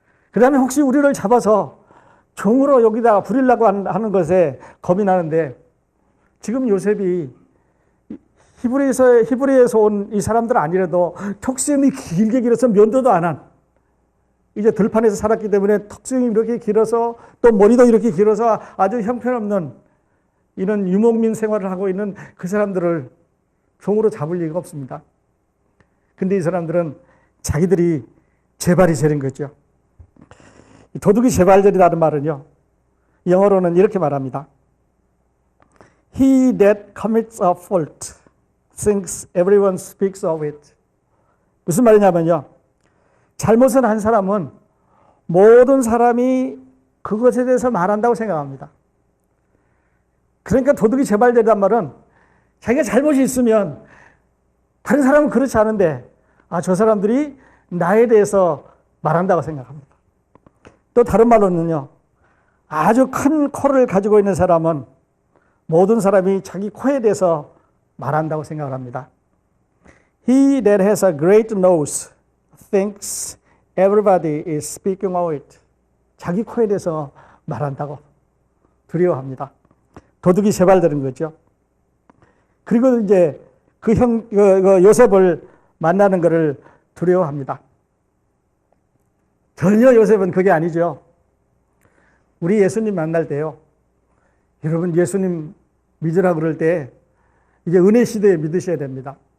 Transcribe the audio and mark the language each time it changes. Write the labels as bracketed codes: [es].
[ko] 그 다음에 혹시 우리를 잡아서 종으로 여기다 부리려고 하는 것에 겁이 나는데, 지금 요셉이 히브리에서 온 이 사람들 아니라도 턱수염이 길게 길어서 면도도 안 한, 이제 들판에서 살았기 때문에 턱수염이 이렇게 길어서 또 머리도 이렇게 길어서 아주 형편없는 이런 유목민 생활을 하고 있는 그 사람들을 종으로 잡을 리가 없습니다. 근데 이 사람들은 자기들이 재발이 저린 거죠. 도둑이 재발절이라는 말은요, 영어로는 이렇게 말합니다. [en] He that commits a fault thinks everyone speaks of it. [ko] 무슨 말이냐면요, 잘못을 한 사람은 모든 사람이 그것에 대해서 말한다고 생각합니다. 그러니까 도둑이 재발절이란 말은 자기가 잘못이 있으면 다른 사람은 그렇지 않은데, 저 사람들이 나에 대해서 말한다고 생각합니다. 또 다른 말로는요, 아주 큰 코를 가지고 있는 사람은 모든 사람이 자기 코에 대해서 말한다고 생각을 합니다. [en] He that has a great nose thinks everybody is speaking of it. [ko] 자기 코에 대해서 말한다고 두려워합니다. 도둑이 재발되는 거죠. 그리고 이제 그 요셉을 만나는 것을 두려워합니다. 전혀 요셉은 그게 아니죠. 우리 예수님 만날 때요, 여러분 예수님 믿으라 그럴 때 이제 은혜 시대에 믿으셔야 됩니다.